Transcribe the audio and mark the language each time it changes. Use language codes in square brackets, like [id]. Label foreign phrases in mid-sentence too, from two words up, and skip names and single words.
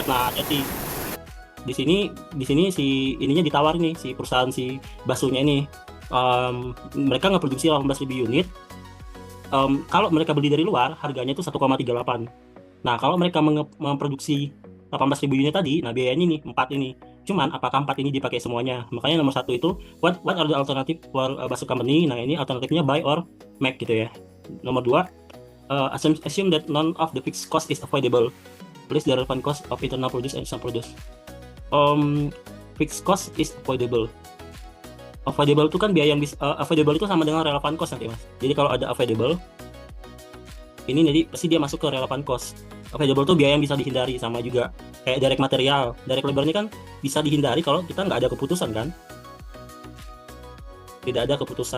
[id] Nah, jadi di sini si ininya ditawar nih si perusahaan si basuhnya ini. Mereka ngeproduksi 18.000 unit. Kalau mereka beli dari luar harganya itu 1,38. Nah, kalau mereka memproduksi 18.000 unit tadi, nah biayanya nih 4 ini. Cuman apakah 4 ini dipakai semuanya? Makanya nomor satu itu [en] what are the alternative for Basu company? [id] Nah, ini alternatifnya [en] buy or make [id] gitu ya. Nomor 2, [en] assume that none of the fixed cost is avoidable. Please the relevant cost of internal produce and external produce. Fixed cost is avoidable. [id] Avoidable itu kan biaya yang avoidable itu sama dengan [en] relevant cost [id] nanti mas. Jadi kalau ada avoidable, ini nanti pasti dia masuk ke [en] relevant cost. [id] Avoidable itu biaya yang bisa dihindari, sama juga kayak [en] direct material, direct labor [id] ini kan bisa dihindari kalau kita nggak ada keputusan kan, tidak ada keputusan.